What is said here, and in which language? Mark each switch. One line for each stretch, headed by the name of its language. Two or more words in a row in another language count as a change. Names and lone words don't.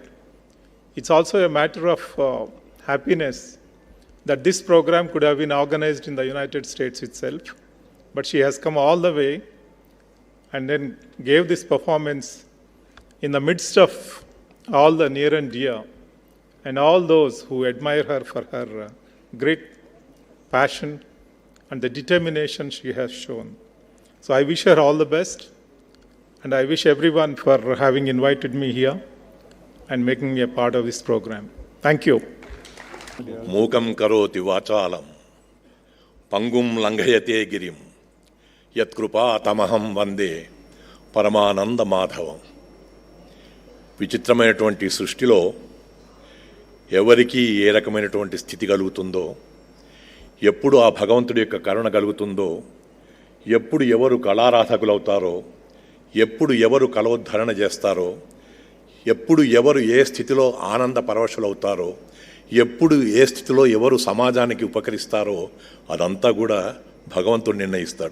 English: It's also a matter of happiness that this program could have been organized in the United States itself, but she has come all the way and then gave this performance in the midst of all the near and dear and all those who admire her for her great passion and the determination she has shown. So I wish her all the best, and I wish everyone for having invited me here and making me a part of this program. Thank you.
Sanskrit: मूकं करोति वाचालं पङ्गुं लङ्घयते गिरिं यत्कृपा तमहं वन्दे परमानन्द माधवम्.
Telugu: విచిత్రమైనటువంటి సృష్టిలో ఎవరికి ఏ రకమైనటువంటి స్థితి కలుగుతుందో, ఎప్పుడు ఆ భగవంతుడి యొక్క కరుణ కలుగుతుందో, ఎప్పుడు ఎవరు కళారాధకులవుతారో, ఎప్పుడు ఎవరు కళోద్ధరణ చేస్తారో, ఎప్పుడు ఎవరు ఏ స్థితిలో ఆనంద పరవశులవుతారో, ఎప్పుడు ఏ స్థితిలో ఎవరు సమాజానికి ఉపకరిస్తారో అదంతా కూడా భగవంతుడు నిర్ణయిస్తాడు.